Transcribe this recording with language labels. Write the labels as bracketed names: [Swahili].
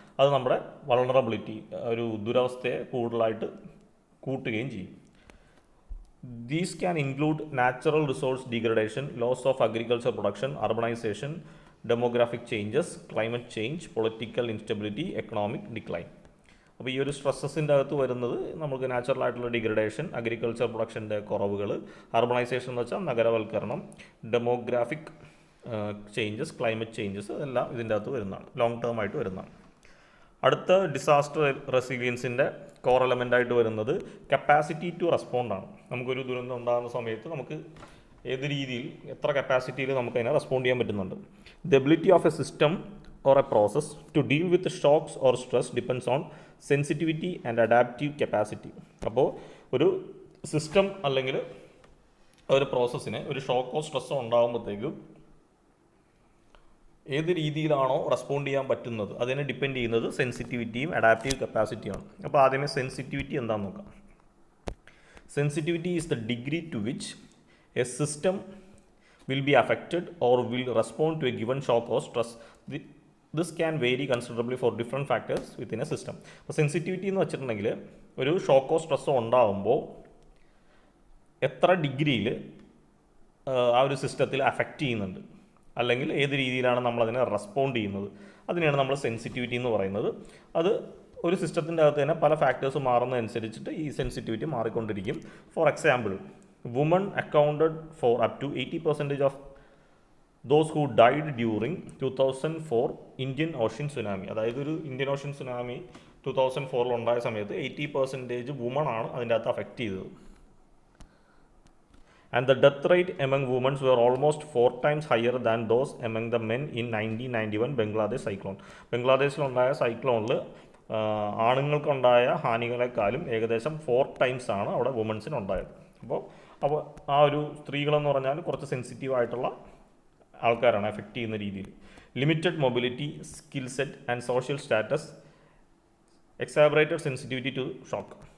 [Malayalam] അത് നമ്മുടെ വൾണറബിലിറ്റി, ഒരു ദുരവസ്ഥയെ കൂടുതലായിട്ട് കൂട്ടുകയും ചെയ്യും. [English] These can include natural resource degradation, loss of agriculture production, urbanization, demographic changes, climate change, political instability, economic decline. [Malayalam] അപ്പോൾ ഈ ഒരു സ്ട്രെസ്സസിൻ്റെ അകത്ത് വരുന്നത് നമുക്ക് നാച്ചുറലായിട്ടുള്ള ഡിഗ്രഡേഷൻ, അഗ്രികൾച്ചർ പ്രൊഡക്ഷൻ്റെ കുറവുകൾ, അർബണൈസേഷൻ എന്ന് വെച്ചാൽ നഗരവൽക്കരണം, ഡെമോഗ്രാഫിക് ചേഞ്ചസ്, ക്ലൈമറ്റ് ചേഞ്ചസ്, ഇതെല്ലാം ഇതിൻ്റെ അകത്ത് വരുന്നതാണ്, ലോങ് ടേം ആയിട്ട് വരുന്നതാണ്. അടുത്ത ഡിസാസ്റ്റർ റെസീലിയൻസിൻ്റെ കോർ എലമെൻ്റായിട്ട് വരുന്നത് കപ്പാസിറ്റി ടു റെസ്പോണ്ട് ആണ്. നമുക്കൊരു ദുരന്തം ഉണ്ടാകുന്ന സമയത്ത് നമുക്ക് ഏത് രീതിയിൽ എത്ര കപ്പാസിറ്റിയിൽ നമുക്ക് അതിനെ റെസ്പോണ്ട് ചെയ്യാൻ പറ്റുന്നുണ്ട്. [English] The ability of a system or a process to deal with shocks or stress depends on sensitivity and adaptive capacity. [Malayalam] അപ്പോൾ ഒരു സിസ്റ്റം അല്ലെങ്കിൽ ഒരു പ്രോസസ്സിന് ഒരു ഷോക്കോ സ്ട്രെസ്സോ ഉണ്ടാകുമ്പോഴത്തേക്കും ഏത് രീതിയിലാണോ റെസ്പോണ്ട് ചെയ്യാൻ പറ്റുന്നത് അതിനെ ഡിപ്പെൻഡ് ചെയ്യുന്നത് സെൻസിറ്റിവിറ്റിയും അഡാപ്റ്റീവ് കപ്പാസിറ്റിയാണ്. അപ്പോൾ ആദ്യമേ സെൻസിറ്റിവിറ്റി എന്താണെന്ന് നോക്കാം. [English] Sensitivity is the degree to which a system will be affected or will respond to a given shock or stress. This can vary considerably for different factors within a system. [Malayalam] അപ്പോൾ sensitivity എന്ന് വെച്ചിട്ടുണ്ടെങ്കിൽ ഒരു ഷോക്കോ സ്ട്രെസ്സോ ഉണ്ടാകുമ്പോൾ എത്ര ഡിഗ്രിയിൽ ആ ഒരു സിസ്റ്റത്തിൽ അഫക്റ്റ് ചെയ്യുന്നുണ്ട്, അല്ലെങ്കിൽ ഏത് രീതിയിലാണ് നമ്മളതിനെ റെസ്പോണ്ട് ചെയ്യുന്നത്, അതിനെയാണ് നമ്മൾ സെൻസിറ്റിവിറ്റി എന്ന് പറയുന്നത്. അത് ഒരു സിസ്റ്റത്തിൻ്റെ അകത്ത് തന്നെ പല ഫാക്ടേഴ്സ് മാറുന്നതനുസരിച്ചിട്ട് ഈ സെൻസിറ്റിവിറ്റി മാറിക്കൊണ്ടിരിക്കും. [English] For example, woman accounted for up to 80% of those who died during 2004 Indian Ocean tsunami. [Malayalam] അതായത് ഒരു ഇന്ത്യൻ ഓഷ്യൻ സുനാമി 2004 ഉണ്ടായ സമയത്ത് 80% വുമൺ ആണ് അതിൻ്റെ അകത്ത് അഫക്റ്റ് ചെയ്തത്. [English] And the death rate among women were almost 4 times higher than those among the men in 1991 Bangladesh cyclone. [Malayalam] ബംഗ്ലാദേശിലുണ്ടായ സൈക്ലോണിൽ ആണുങ്ങൾക്കുണ്ടായ ഹാനികളെക്കാളും ഏകദേശം 4 times ആണ് അവിടെ വുമൻസിനുണ്ടായത്. അപ്പോൾ ആ ഒരു സ്ത്രീകളെന്ന് പറഞ്ഞാൽ കുറച്ച് സെൻസിറ്റീവ് ആയിട്ടുള്ള ആൾക്കാരാണ് എഫക്റ്റ് ചെയ്യുന്ന രീതിയിൽ. [English] Limited mobility, skill set and social status exacerbated sensitivity to shock.